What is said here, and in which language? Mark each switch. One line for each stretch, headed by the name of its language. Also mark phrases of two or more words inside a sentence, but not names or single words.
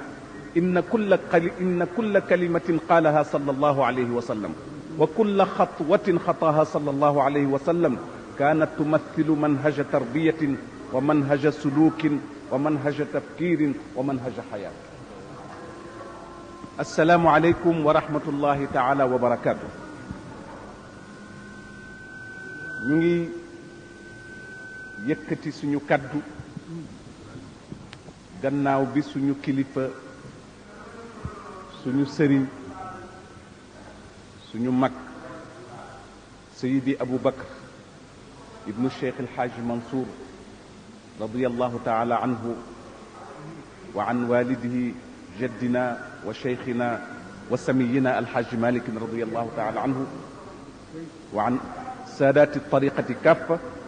Arabic: إن كل كلمة قالها صلى الله عليه وسلم وكل خطوة خطاها صلى الله عليه وسلم كانت تمثل منهج تربية ومنهج سلوك ومنهج تفكير ومنهج حياة. السلام عليكم ورحمة الله تعالى وبركاته.
Wolof: ñu ngi yëkkati suñu kaddu gannaaw bi suñu kilifa, suñu sëriñ, suñu mag
Arabic: Seydi Abu Bakr ibnu Cheikh El Hadj Mansour رضي الله تعالى عنه وعن والده جدنا وشيخنا وسمينا Al Hadj Malik رضي الله تعالى عنه وعن سادات طريقته كافة